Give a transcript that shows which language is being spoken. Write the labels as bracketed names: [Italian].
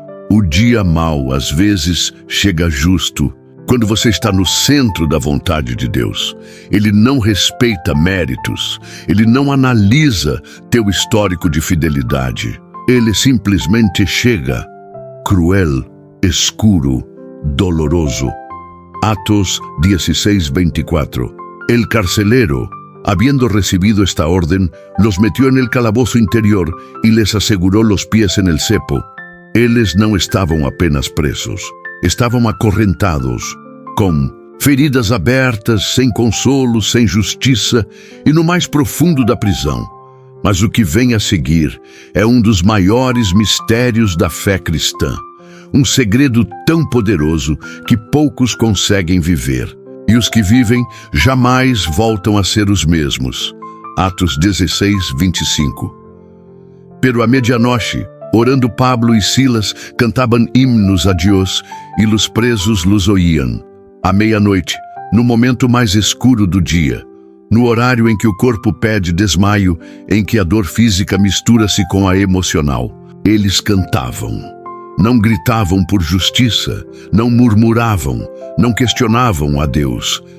[Portuguese] O dia mau, às vezes, chega justo, quando você está no centro da vontade de Deus. Ele não respeita méritos, ele não analisa teu histórico de fidelidade. Ele simplesmente chega, cruel, escuro, doloroso. Atos 16:24. [Spanish] El carcelero, habiendo recibido esta orden, los metió en el calabozo interior y les aseguró los pies en el cepo. [Portuguese] Eles não estavam apenas presos, estavam acorrentados, com feridas abertas, sem consolo, sem justiça e no mais profundo da prisão. Mas o que vem a seguir é um dos maiores mistérios da fé cristã. Um segredo tão poderoso que poucos conseguem viver. E os que vivem jamais voltam a ser os mesmos. Atos 16:25. [Spanish] Pero a medianoche, orando Pablo y Silas, cantaban himnos a Dios, y los presos los oían. [Portuguese] À meia-noite, no momento mais escuro do dia, no horário em que o corpo pede desmaio, em que a dor física mistura-se com a emocional, eles cantavam. Não gritavam por justiça, não murmuravam, não questionavam a Deus.